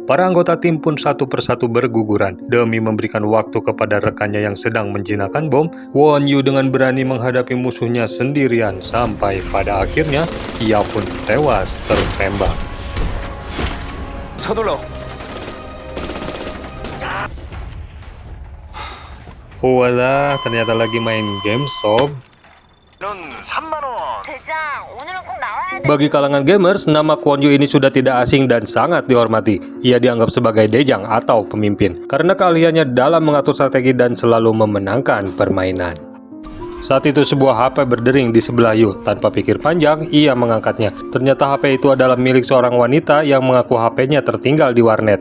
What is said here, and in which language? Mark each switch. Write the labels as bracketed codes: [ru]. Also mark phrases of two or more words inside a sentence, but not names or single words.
[id] Para anggota tim pun satu persatu berguguran. Demi memberikan waktu kepada rekannya yang sedang menjinakkan bom, Kwon Yu dengan berani menghadapi musuhnya sendirian sampai pada akhirnya ia pun tewas tertembak. [ko] 서둘러. [id] Walah, ternyata lagi main game sob. [ko] 넌 3만 원. 대장, 오늘은 꼭 나와야 돼. [id] Bagi kalangan gamers, nama Kwon Yu ini sudah tidak asing dan sangat dihormati. Ia dianggap sebagai dejang atau pemimpin karena keahliannya dalam mengatur strategi dan selalu memenangkan permainan. Saat itu sebuah HP berdering di sebelah Yu. Tanpa pikir panjang, ia mengangkatnya. Ternyata HP itu adalah milik seorang wanita yang mengaku HP-nya tertinggal di warnet.